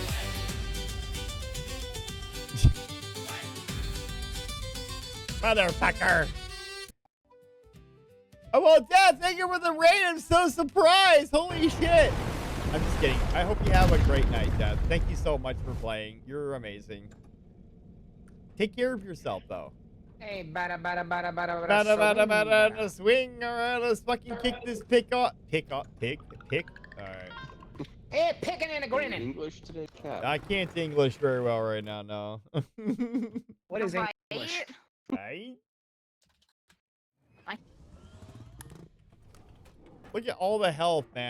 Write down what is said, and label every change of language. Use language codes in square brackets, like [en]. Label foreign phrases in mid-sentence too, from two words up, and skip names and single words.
[en] Motherfucker! Oh, well, Dad, thank you for the raid. I'm so surprised. Holy shit. I'm just kidding. I hope you have a great night, Dad. Thank you so much for playing. You're amazing. Take care of yourself, though. Hey, bada bada bada bada Bada, bada, swing, bada, bada, swing. All right, let's fucking kick this pick off. Pick. All right. Hey, picking and a grinning. English today, Cap. I can't English very well right now, no. What is Right. English? Right? Look at all the health, man.